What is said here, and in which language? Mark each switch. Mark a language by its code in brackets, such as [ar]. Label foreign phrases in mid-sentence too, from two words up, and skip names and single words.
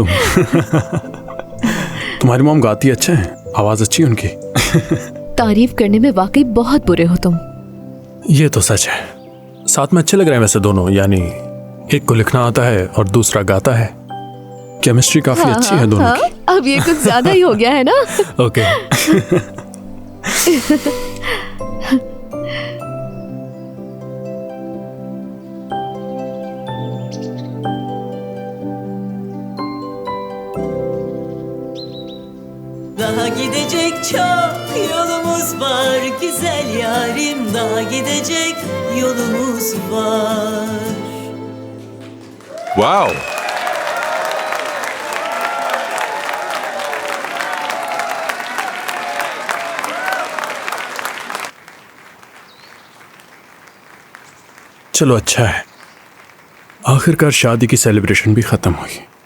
[hi] तुम्हारी मॉम गाती अच्छा है, आवाज अच्छी है उनकी। तारीफ करने में वाकई बहुत बुरे हो तुम। ये तो सच है। साथ में अच्छे लग रहे हैं वैसे दोनों, यानी एक को लिखना आता है और दूसरा गाता है। केमिस्ट्री काफी अच्छी है दोनों की। अब ये कुछ ज्यादा ही हो गया है ना? ओके। [tr] Daha gidecek çok yolumuz var güzel yarim, daha gidecek yolumuz var. [hi] Wow. चलो अच्छा है, आखिरकार शादी की सेलिब्रेशन भी खत्म हुई।